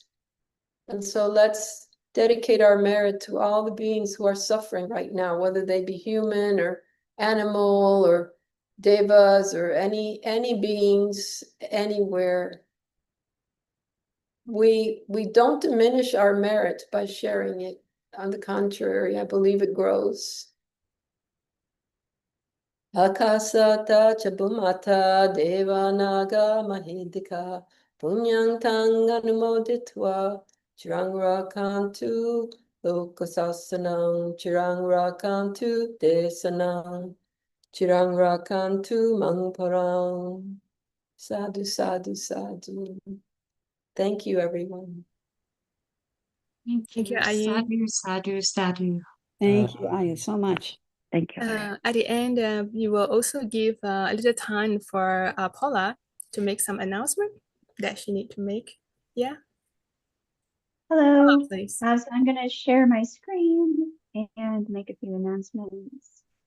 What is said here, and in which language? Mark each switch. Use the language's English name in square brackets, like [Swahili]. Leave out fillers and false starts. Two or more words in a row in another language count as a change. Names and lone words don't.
[English] And so let's dedicate our merit to all the beings who are suffering right now, whether they be human or animal or devas or any beings anywhere. We don't diminish our merit by sharing it. On the contrary, I believe it grows. [Pali] Akasata chabumata devanaga mahidika punyang tang anumoditva chirang rakantu lokasasanang chirang rakantu desanang chirang rakantu mangparang. Sadhu, sadhu, sadhu. [English] Thank you, everyone. Thank you, Ayya. [Pali] Sadhu, sadhu, sadhu. [English] Thank you, Ayya, so much. Thank you. At the end, we will also give a little time for Paula to make some announcement that she need to make. Yeah. Hello. Please. So I'm going to share my screen and make a few announcements.